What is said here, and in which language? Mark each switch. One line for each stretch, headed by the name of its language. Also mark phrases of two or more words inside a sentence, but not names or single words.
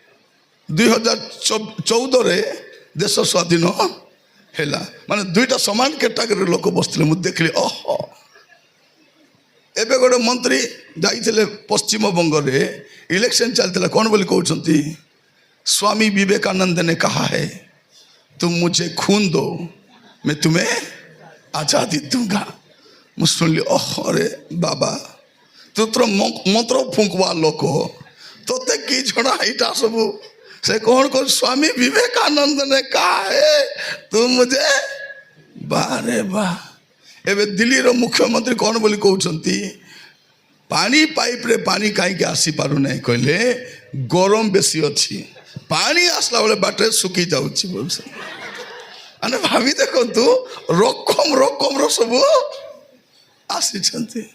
Odia: 2014ରେ ଦେଶ ସ୍ୱାଧୀନ ହେଲା। ମାନେ ଦୁଇଟା ସମାନ କ୍ୟାଟାଗୋରୀର ଲୋକ ବସିଥିଲେ। ମୁଁ ଦେଖିଲି, ଓହୋ। ଏବେ ଗୋଟେ ମନ୍ତ୍ରୀ ଯାଇଥିଲେ ପଶ୍ଚିମବଙ୍ଗରେ, ଇଲେକ୍ସନ ଚାଲିଥିଲା, କ'ଣ ବୋଲି କହୁଛନ୍ତି? ସ୍ୱାମୀ ବିବେକାନନ୍ଦ
Hindi: ने कहा है तुम मुझे खून दो मैं तुम्हें आजादी दूंगा।
Odia: ମୁଁ ଶୁଣିଲି, ଓହୋ ରେ ବାବା, ତୁ ତୋର ମନ୍ତ୍ର ଫୁଙ୍କୁବା ଲୋକ, ତୋତେ କି ଜଣା ଏଇଟା ସବୁ? ସେ କ'ଣ କରୁ? ସ୍ୱାମୀ ବିବେକାନନ୍ଦ
Hindi: ने कहा है तुम मुझे।
Odia: ବାରେ ବା। ଏବେ ଦିଲ୍ଲୀର ମୁଖ୍ୟମନ୍ତ୍ରୀ କ'ଣ ବୋଲି କହୁଛନ୍ତି? ପାଣି ପାଇପ୍ରେ ପାଣି କାହିଁକି ଆସିପାରୁନାହିଁ କହିଲେ? ଗରମ ବେଶୀ ଅଛି, ପାଣି ଆସିଲା ବେଳେ ବାଟରେ ଶୁଖି ଯାଉଛି। ମାନେ ଭାବି ଦେଖନ୍ତୁ, ରକମର ସବୁ ଆସିଛନ୍ତି।